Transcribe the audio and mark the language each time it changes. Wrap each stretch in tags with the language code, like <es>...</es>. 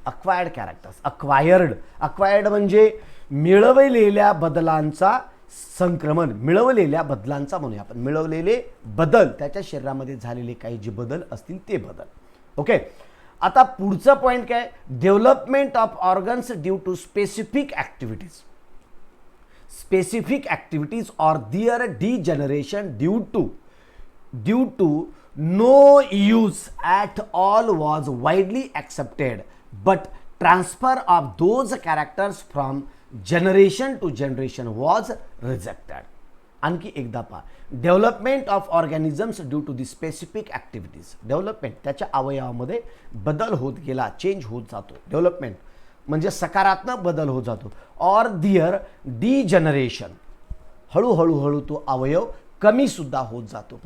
<mr>Acquired characters, acquired म्हणजे मिळवलेल्या बदलांचा संक्रमण, मिळवलेल्या बदलांचा म्हणूया आपण. मिळवलेले बदल, त्याच्या शरीरामध्ये झालेले काही जे बदल असतील ते बदल.</mr> <en>okay,</en> <mr>आता पुढचा पॉइंट काय,</mr> <en>Development of organs due to specific activities. Specific activities or their degeneration due to no use at all was widely accepted, but transfer of those characters from generation to generation was rejected.</en> <mr>आणखी एकदा पहा,</mr> <en>Development of organisms due to the specific activities.</en> <mr>Development त्याच्या अवयवामध्ये बदल होत गेला, change होत जातो. Development म्हणजे सकारात्मक बदल होत जातो.</mr> <en>or their degeneration,</en> <mr>हळूहळू तो अवयव कमी सुद्धा होत जातो.</mr>